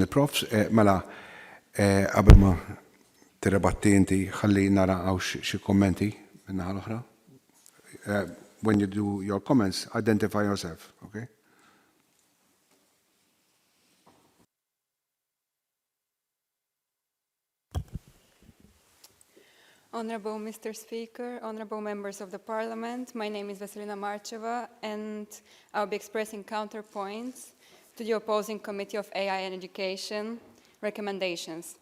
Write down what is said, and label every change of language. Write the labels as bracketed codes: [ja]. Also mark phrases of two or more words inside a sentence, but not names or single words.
[mt] profs, mela, qabel ma tirrebatti inti, ħalli nara għaw xi kommenti minna l-oħra. [en] When you do your comments, identify yourself, okay? Honorable Mr. Speaker, honorable members of the Parliament, my name is Vasilina Marcheva, and I'll be expressing counterpoints to the opposing Committee of AI and Education recommendations.